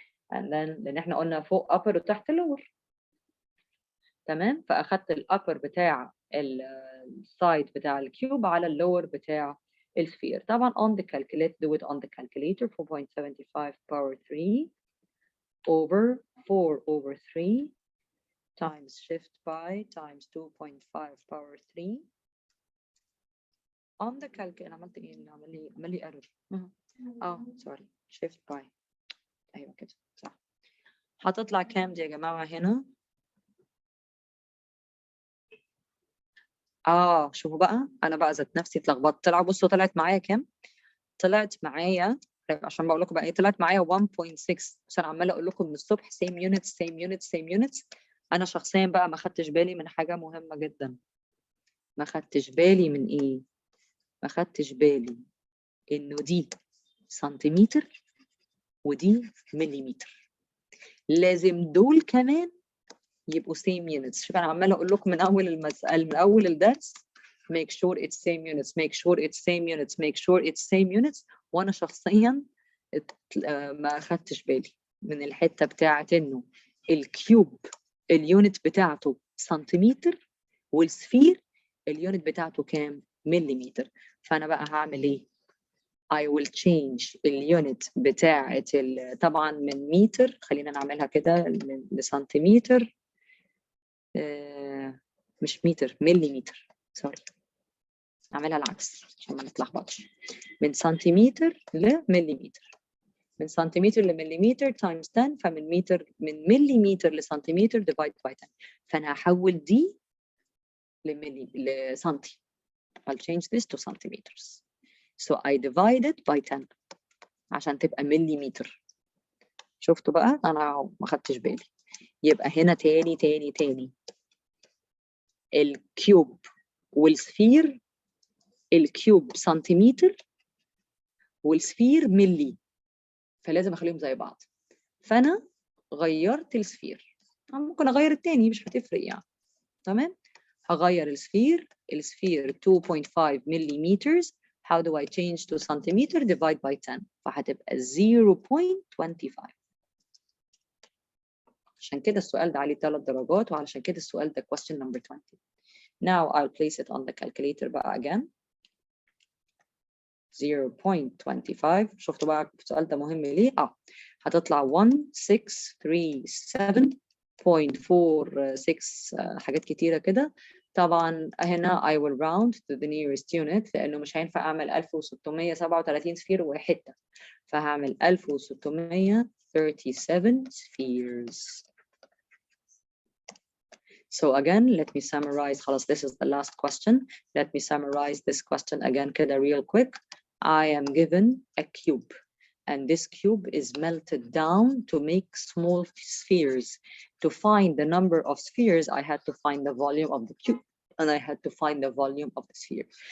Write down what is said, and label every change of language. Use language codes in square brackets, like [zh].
[ar] And then لأن احنا قلنا فوق upper وتحت lower. تمام؟ فأخدت الupper بتاع السايد بتاع الكيوب على اللور بتاع السفير. [en] طبعا on the calculator, do it on the calculator. 4.75 power 3 over 4 over 3 times shift pi times 2.5 power 3 on the calculator. [ar] عملت ايه؟ عمل لي error. sorry, shift pi. ايوه كده صح. هتطلع كام دي يا جماعه هنا؟ شوفوا بقى انا بقى ذات نفسي اتلخبطت. طلع بصوا طلعت معايا كام؟ طلعت معايا عشان بقول لكم بقى ايه، طلعت معايا 1.6. بس انا عماله اقول لكم من الصبح same units same units same units. انا شخصيا بقى ما خدتش بالي من حاجه مهمه جدا. ما خدتش بالي من ايه؟ ما خدتش بالي انه دي سنتيمتر ودي مليمتر. لازم دول كمان يبقوا same units. [en] شوف انا عماله اقول لكم من اول المساله من اول الدرس make sure it's same units make sure it's same units make sure it's same units. [ar] وانا شخصيا ما خدتش بالي من الحته بتاعه انه الكيوب اليونت بتاعته سنتيمتر والسفير اليونت بتاعته كام؟ مليمتر. فانا بقى هعمل ايه؟ I will change اليونت بتاعه طبعا من متر، خلينا نعملها كده لسنتيمتر. مش متر، مليمتر، سوري. نعملها العكس عشان ما نتلخبطش. من سنتيمتر لمليمتر. من سنتيمتر لمليمتر times 10. فمن من مليمتر لسنتيمتر divide by 10. فانا هحول دي لسنتي. [en] I'll change this to centimeters. So I divide it by 10 عشان تبقى مليمتر. [ar] شفتوا بقى انا ما خدتش بالي. يبقى هنا تاني الكيوب والسفير، الكيوب سنتيمتر والسفير ملي، فلازم اخليهم زي بعض. فانا غيرت السفير، ممكن اغير التاني مش هتفرق يعني. تمام، هغير السفير 2.5 مليمتر [en] How do I change to centimeter? Divide by 10. فهتبقى 0.25. [ar] عشان كده السؤال ده عليه 3 درجات وعلشان كده السؤال ده question number 20. [en] Now I'll place it on the calculator بقى again. 0.25. [ar] شفتوا بقى السؤال ده مهم ليه؟ هتطلع 1637.46 حاجات كتيرة كده. طبعا هنا I will round to the nearest unit لأنه مش هينفع أعمل 1637 سفير وحتة، فهعمل 1637 spheres. [en] So again, let me summarize. خلاص, this is the last question. Let me summarize this question again كده real quick. I am given a cube, and this cube is melted down to make small spheres. To find the number of spheres, I had to find the volume of the cube, and I had to find the volume of the sphere.